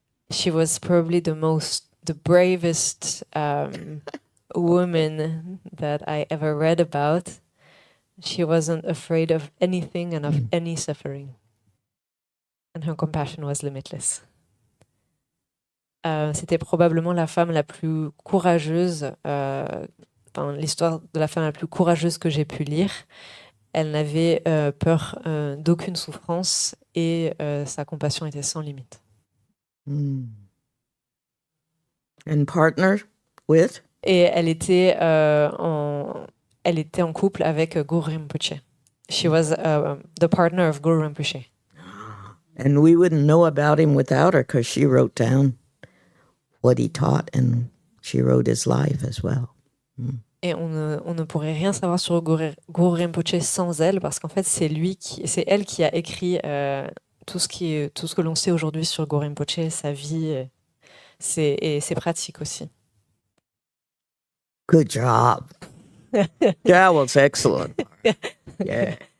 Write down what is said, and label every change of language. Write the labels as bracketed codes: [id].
[en] She was probably the bravest woman that I ever read about. She wasn't afraid of anything and of any suffering. And her compassion was limitless. [fr] C'était probablement la femme la plus courageuse, l'histoire de la femme la plus courageuse que j'ai pu lire. Elle n'avait peur d'aucune souffrance et sa compassion était sans limite. [en] And partner with? [fr] Et elle était en couple avec Guru Rinpoche. [en] She was the partner of Guru Rinpoche. And we wouldn't know about him without her because she wrote down what he taught and she wrote his life as well. [fr] Et on ne pourrait rien savoir sur Guru Rinpoche sans elle parce qu'en fait c'est elle qui a écrit tout ce que l'on sait aujourd'hui sur Guru Rinpoche, sa vie et ses pratiques aussi. [en] Good job. That was excellent. Yeah.